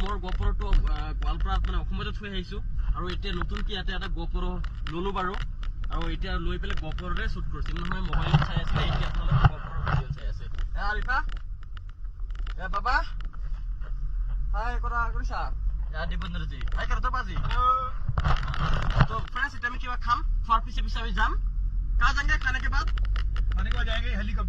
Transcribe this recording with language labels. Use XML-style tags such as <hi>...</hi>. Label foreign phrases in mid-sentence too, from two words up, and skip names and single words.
<as>GoPro-টো গোৱালপাৰাত মানে অসমতে থৈ আহিছোঁ আৰু এতিয়া নতুনকৈ ইয়াতে এটা GoPro ল'লোঁ বাৰু আৰু এতিয়া লৈ পেলাই GoPro-ৰে শ্বুট কৰিছোঁ নহয় মোবাইলত চাই আছিলে এতিয়া আপোনালোকে GoPro ভিডিঅ' চাই আছে আৰিফা বাবা হাই কৰা কৰিছা দীপেন্দ্ৰজী হাই কৰা তই বাজি তো ফ্ৰেণ্ডছ এতিয়া আমি কিবা খাম খোৱাৰ পিছে আমি যাম</as> <hi>कहाँ जाएंगे खाने के बाद खाने के बाद जाएंगे हेलीकॉप्टर</hi>